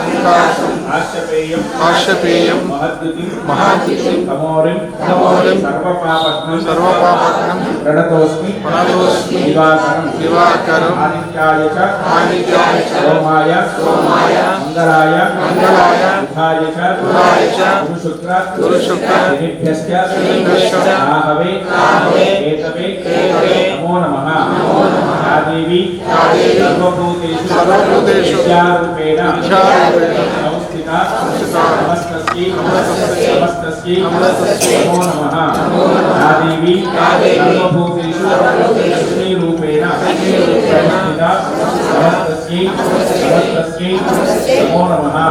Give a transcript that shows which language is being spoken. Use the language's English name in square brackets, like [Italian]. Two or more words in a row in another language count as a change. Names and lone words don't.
[Sanskrit] ఆశ్చపేయం మహాద్యుతి తమోరిం సర్వపాపఘ్నం ప్రణతోస్మి దివాకరం ఆదిత్యాయ చ సోమాయ మంగళాయ బుధాయ చ గురుశుక్ర శనిభ్యశ్చ రాహవే కేతవే నమో నమః। देवी सर्वभूतेषु विद्यारूपेण संस्थिता नमस्तस्यै नमो नमः। देवी सर्वभूतेषु लक्ष्मीरूपेण संस्थिता नमस्तस्यै नमो नमः।